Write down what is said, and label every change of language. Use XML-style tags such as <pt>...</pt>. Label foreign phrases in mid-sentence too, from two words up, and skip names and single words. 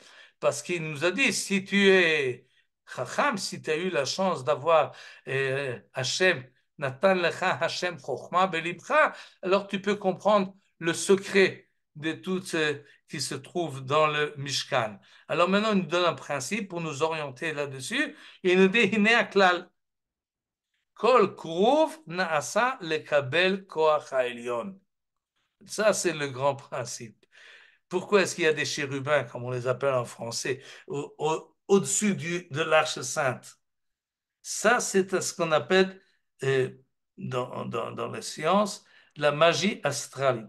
<fr>Parce qu'il nous a dit, si tu es Chacham, si tu as eu la chance d'avoir Hachem,</fr> <he>נתן לך ה' חכמה בלבך,</he> <fr>alors tu peux comprendre le secret de tout ce qui se trouve dans le Mishkan. Alors maintenant, il nous donne un principe pour nous orienter là-dessus. Il nous dit,</fr> <he>הנה הכלל כל כרוב נעשה לקבל כח העליון.</he> <fr>Ça, c'est le grand principe. Pourquoi est-ce qu'il y a des chérubins, comme on les appelle en français, au-dessus de l'Arche Sainte? Ça, c'est ce qu'on appelle dans les sciences la magie astrale.</fr>